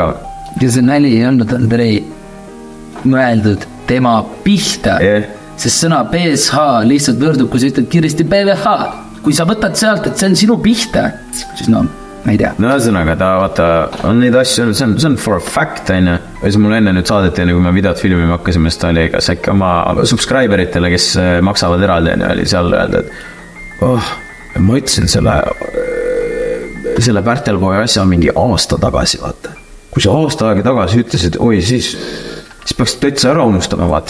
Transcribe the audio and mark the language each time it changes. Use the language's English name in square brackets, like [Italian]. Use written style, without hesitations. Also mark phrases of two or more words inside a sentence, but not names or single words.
[Estonian] Ja see nali ei olnud, Andrei, mõeldud tema pihta. Sest sõna PSH lihtsalt võrdub, kui sa ütled kiiresti PVH. Kui sa võtad sealt, et see on sinu pihta, siis no, ma ei tea. No ühesõnaga, ta vaata, on neid asju, see on [English] for a fact, [Estonian] ja siis mul enne nüüd saadeti, kui me videot filmima hakkasime, siis ta oli kas äkki oma subscriberitele, kes maksavad eraldi, oli seal öelda, et ma ütlesin selle Pärtelpoja asja mingi aasta tagasi, vaata. Kui sa aasta aega tagasi ütlesid, oi, siis peaks täitsa ära unustama, vaata.